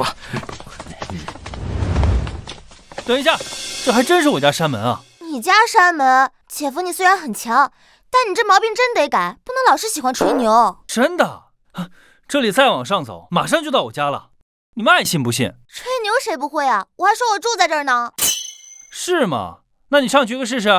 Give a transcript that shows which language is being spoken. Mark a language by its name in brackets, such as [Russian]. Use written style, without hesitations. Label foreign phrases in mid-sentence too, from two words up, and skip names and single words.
[Chinese] 等一下，這還真是我家山門啊！你家山門？姐夫，你雖然很強，但你這毛病真得改，不能老是喜歡吹牛。真的，這裡再往上走，馬上就到我家了。你們愛信不信？吹牛誰不會啊？我還說我住在這兒呢。是嗎？那你上去個試試。